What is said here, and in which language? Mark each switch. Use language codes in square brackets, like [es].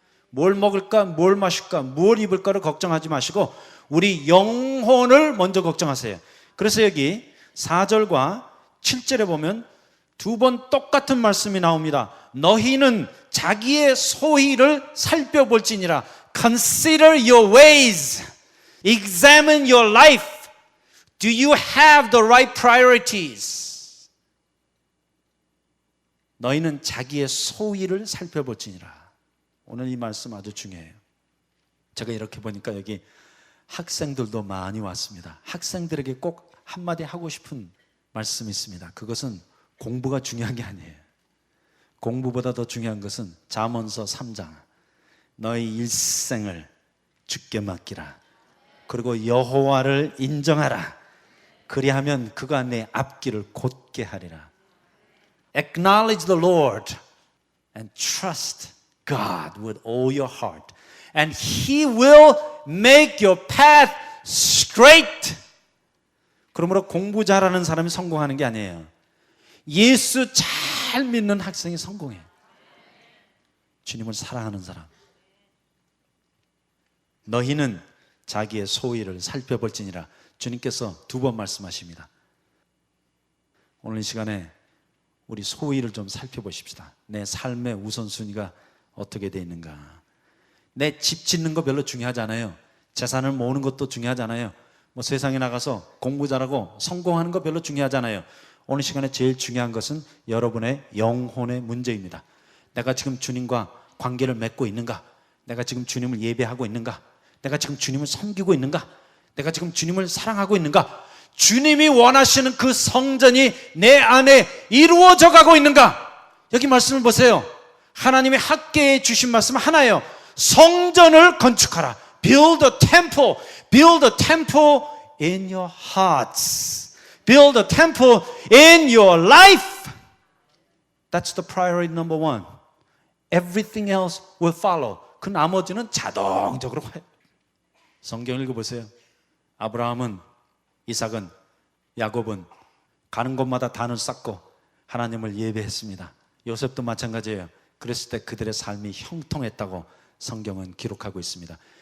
[ko] 뭘 먹을까, 뭘 마실까, 뭘 입을까를 걱정하지 마시고 우리 영혼을 먼저 걱정하세요. 그래서 여기 4절과 7절에 보면 두 번 똑같은 말씀이 나옵니다. 너희는 자기의 소위를 살펴볼지니라. [en] Consider your ways. Examine your life. Do you have the right priorities? [ko] 너희는 자기의 소위를 살펴볼지니라. 오늘 이 말씀 아주 중요해요. 제가 이렇게 보니까 여기 학생들도 많이 왔습니다. 학생들에게 꼭 한마디 하고 싶은 말씀이 있습니다. 그것은 공부가 중요한 게 아니에요. 공부보다 더 중요한 것은 잠언서 3장. 너희 일생을 주께 맡기라. 그리고 여호와를 인정하라. 그리하면 그가 내 앞길을 곧게 하리라. [en] Acknowledge the Lord and trust God with all your heart. And He will make your path straight. [ko] 그러므로 공부 잘하는 사람이 성공하는 게 아니에요. 예수 잘 믿는 학생이 성공해요. 주님을 사랑하는 사람. 너희는 자기의 소위를 살펴볼지니라. 주님께서 두 번 말씀하십니다. 오늘 이 시간에 우리 소위를 좀 살펴보십시다. 내 삶의 우선순위가 어떻게 되어 있는가. 내 집 짓는 거 별로 중요하지 않아요. 재산을 모으는 것도 중요하지 않아요. 뭐 세상에 나가서 공부 잘하고 성공하는 거 별로 중요하지 않아요. 오늘 시간에 제일 중요한 것은 여러분의 영혼의 문제입니다. 내가 지금 주님과 관계를 맺고 있는가? 내가 지금 주님을 예배하고 있는가? 내가 지금 주님을 섬기고 있는가? 내가 지금 주님을 사랑하고 있는가? 주님이 원하시는 그 성전이 내 안에 이루어져 가고 있는가? 여기 말씀을 보세요. 하나님의 학계에 주신 말씀 하나예요. 성전을 건축하라. [en] Build a temple. Build a temple in your hearts. Build a temple in your life. That's the priority number one. Everything else will follow. [ko] 그 나머지는 자동적으로 와요. 성경 읽어보세요. 아브라함은, 이삭은, 야곱은 가는 곳마다 단을 쌓고 하나님을 예배했습니다. 요셉도 마찬가지예요. 그랬을 때 그들의 삶이 형통했다고 성경은 기록하고 있습니다.